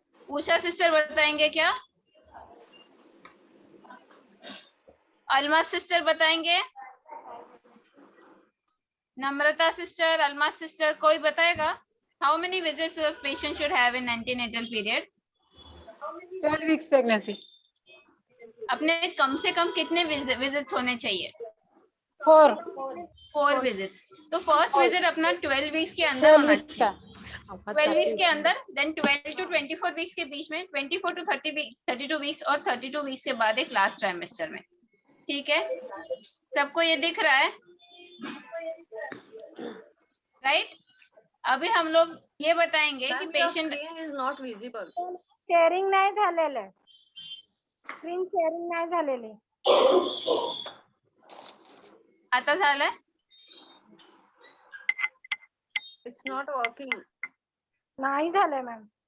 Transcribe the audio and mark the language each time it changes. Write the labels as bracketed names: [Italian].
[Hindi] Usha sister बताएंगे क्या? अलमा sister बताएंगे? नम्रता सिस्टर, अलमा सिस्टर, कोई बताएगा? [English] How many visits the patient should have in antenatal period? 12 weeks pregnancy. [Hindi] अपने कम से कम कितने विजिट्स होने चाहिए? 4 विजिट्स. तो फर्स्ट विजिट अपना 12 वीक्स के अंदर होना चाहिए. 12 वीक्स के अंदर, देन 12 to 24 वीक्स के बीच में, 24 to 32 वीक्स और 32 वीक्स के बाद एक लास्ट ट्राइमेस्टर में. ठीक है, सबको ये दिख रहा है राइट? अभी हम लोग ये बताएंगे कि patient [English] Is not visible. [Marathi] Sharing नाही झालेलं आहे. स्क्रीन शेअरिंग नाही झालेली. आता झालंय? [English] It's not working. [Marathi] नाही झालंय मॅम.